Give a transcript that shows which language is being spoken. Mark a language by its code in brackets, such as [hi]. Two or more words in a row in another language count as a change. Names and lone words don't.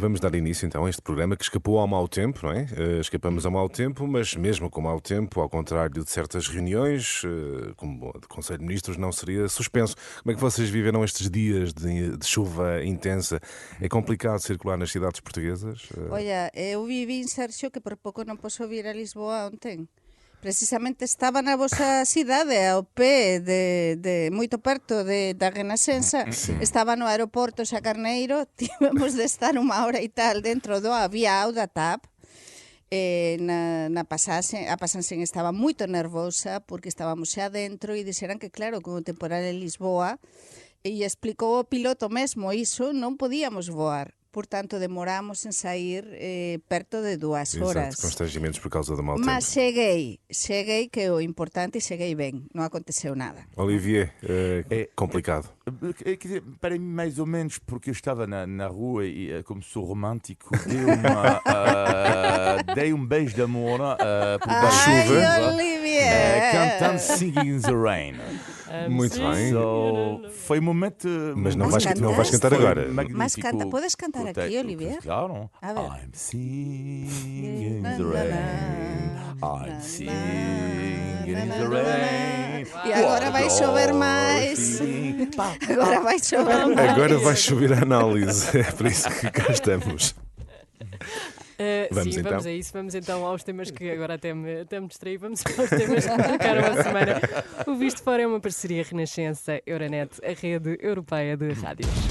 [pt] Vamos dar início então a este programa que escapou ao mau tempo, não é? Escapamos ao mau tempo, mas mesmo com mau tempo, ao contrário de certas reuniões, como o de Conselho de Ministros, não seria suspenso. Como é que vocês viveram estes dias de chuva intensa? É complicado circular nas cidades portuguesas? [gl] Olha, eu vivi en Sérgio que por pouco non posso vir a Lisboa ontem. Precisamente estaba na vosa cidade, ao pé de moito perto da Renascença. Estaba no aeroporto Xa Carneiro, tivemos de estar unha hora e tal dentro do avião da TAP. A pasaxen estaba moito nervosa porque estábamos xa dentro e dixeran que claro, con o temporal en Lisboa, e explicou o piloto mesmo iso, non podíamos voar. Portanto, demoramos en sair perto de 2 horas. [pt] Exato, constrangimentos por causa do mau tempo. [gl] Mas cheguei, que é o importante, e cheguei ben, non aconteceu nada. [pt] Olivier, complicado. Quer dizer, para mim mais ou menos, porque eu estava na rua e, como sou romântico, dei beijo de amor por baixo da chuva, Olivier! cantando Singing in the Rain. Muito bem. Foi um momento. Mas não Mas vais cantar agora. Mas podes cantar aqui, Olivier? Claro. A ver. [en] I'm singing in the rain. I'm singing in the rain. [pt] E agora vai chover mais. Agora vai chover mais. Agora vai chover a análise, é por isso que cá estamos. Vamos sim, então. vamos a isso. Vamos então aos temas que agora até me distraí. Vamos aos temas que marcaram a semana. O Visto Fora é uma parceria Renascença-Euronet, a rede europeia de rádios.